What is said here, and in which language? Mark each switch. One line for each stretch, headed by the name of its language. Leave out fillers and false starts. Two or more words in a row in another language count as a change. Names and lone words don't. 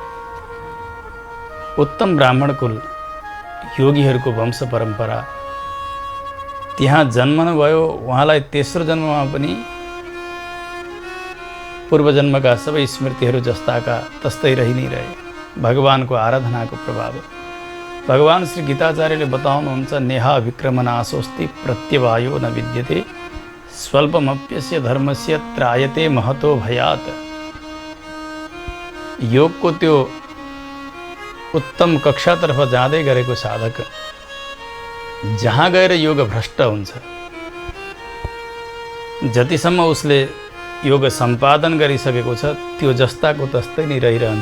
Nepali: उत्तम ब्राह्मण कुल योगीहरूको वंश परम्परा त्यहाँ जन्मनु भयो। उहाँलाई तेस्रो जन्ममा पनि पूर्वजन्मका सबै स्मृतिहरू जस्ताका तस्तै रहि नै रहे। भगवानको आराधनाको प्रभाव भगवान श्री गीताचार्यले बताउनुहुन्छ,
Sanskrit: नेहा विक्रमनाशोस्ति प्रत्यवायो न विद्यते स्वल्पमप्यस्य धर्मस्य त्रायते महतो भयात्।
Nepali: योगको त्यो उत्तम कक्षातर्फ जाँदै गरेको साधक जहाँ गएर योग भ्रष्ट हुन्छ, जतिसम्म उसले योग सम्पादन गरिसकेको छ त्यो जस्ताको तस्तै नै रहिरहन्छ।